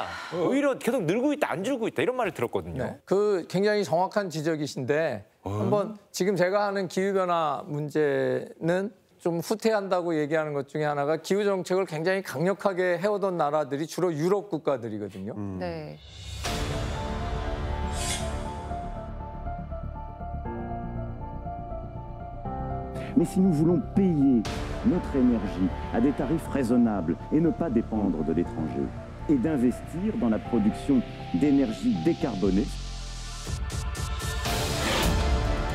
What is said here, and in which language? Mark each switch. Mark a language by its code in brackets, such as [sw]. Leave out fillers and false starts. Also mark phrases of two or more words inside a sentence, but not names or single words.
[ko] 오히려 계속 늘고 있다, 안 줄고 있다 이런 말을 들었거든요. 네. 그 굉장히 정확한 지적이신데 한번 지금 제가 하는 기후변화 문제는 좀 후퇴한다고 얘기하는 것 중에 하나가 기후 정책을 굉장히 강력하게 해오던 나라들이 주로 유럽 국가들이거든요. 네. [fr] Mais si nous voulons payer notre énergie à des tarifs raisonnables et ne pas dépendre de l'étranger, et d'investir dans la production d'énergie décarbonée,